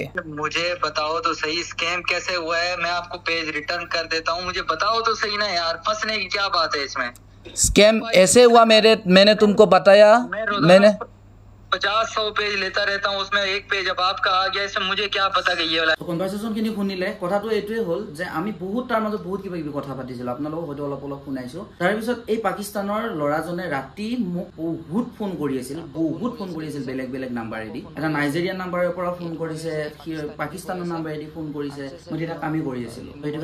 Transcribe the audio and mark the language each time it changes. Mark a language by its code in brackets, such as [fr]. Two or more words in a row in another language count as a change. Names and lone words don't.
[hi] मुझे बताओ तो सही, स्कैम कैसे हुआ है? मैं आपको पेज रिटर्न कर देता हूँ, मुझे बताओ तो सही ना यार। फंसने की क्या बात है इसमें? स्कैम ऐसे हुआ मैंने तुमको बताया मैंने 50-100 पेज लेता रहता हूँ उसमें एक पेज अब आपका आ गया इसमें मुझे क्या पता कि ये वाला [as] কনভাৰসেচন খিনি শুনিলে কথাটো এইটোৱে হ'ল যে আমি বহুত তাৰ মাজত বহুত কিবা কিবি কথা পাতিছিলো আপোনালোকক হয়তো অলপ অলপ শুনাইছো তাৰ পিছত এই পাকিস্তানৰ লৰাজনে ৰাতি মোক বহুত ফোন কৰি আছিল বেলেগ বেলেগ নাম্বাৰেদি এটা নাইজেৰিয়ান নাম্বাৰৰ পৰা ফোন কৰিছে পাকিস্তানৰ নাম্বাৰেদি ফোন কৰিছে মই এটা কামি কৰি আছিলো সেইটো